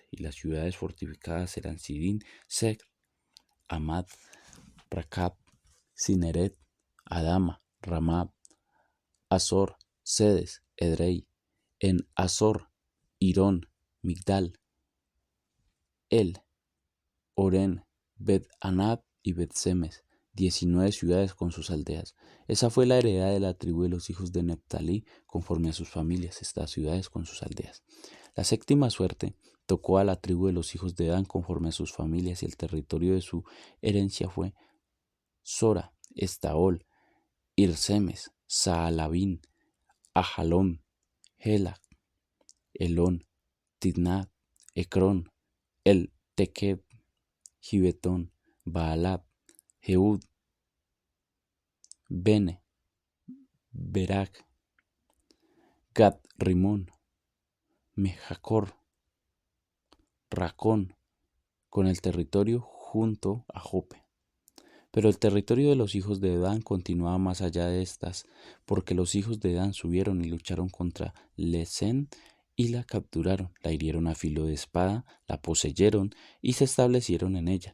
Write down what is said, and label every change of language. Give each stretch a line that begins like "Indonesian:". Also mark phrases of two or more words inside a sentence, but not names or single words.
Spanish: Y las ciudades fortificadas eran Sidín, Sec, Amad, Racab, Cineret, Adama, Ramab, Azor, Sedes, Edrei, en Azor, Irón, Migdal, El, Oren, Bet-Anab y Bet-Semes, 19 ciudades con sus aldeas. Esa fue la heredad de la tribu de los hijos de Neptalí conforme a sus familias, estas ciudades con sus aldeas. La séptima suerte tocó a la tribu de los hijos de Dan conforme a sus familias y el territorio de su herencia fue Sora, Estaol, Irsemes, Saalabín, Ajalón, Helac, Elón, Tidnat, Ecrón, El Tequeb, Gibetón, Baalab, Jehud, Bene, Berak, Gat Rimón, Mejacor, Racón, con el territorio junto a Jope. Pero el territorio de los hijos de Dan continuaba más allá de estas, porque los hijos de Dan subieron y lucharon contra Lesen y la capturaron, la hirieron a filo de espada, la poseyeron y se establecieron en ella.